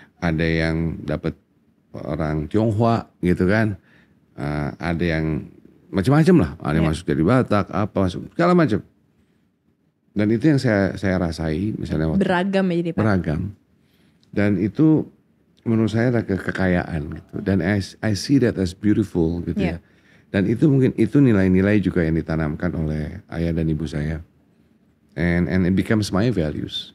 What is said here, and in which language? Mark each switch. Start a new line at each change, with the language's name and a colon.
Indonesian: Ada yang dapat orang Tionghoa gitu kan. Ada yang macam-macam lah, ada yang masuk dari Batak, segala macam. Dan itu yang saya rasai misalnya beragam ya jadi Pak. Beragam. Dan itu menurut saya adalah kekayaan gitu. Dan
English: I see that as beautiful
Indonesian: gitu ya. Dan itu mungkin itu nilai-nilai juga yang ditanamkan oleh ayah dan ibu saya.
English: And it becomes my values.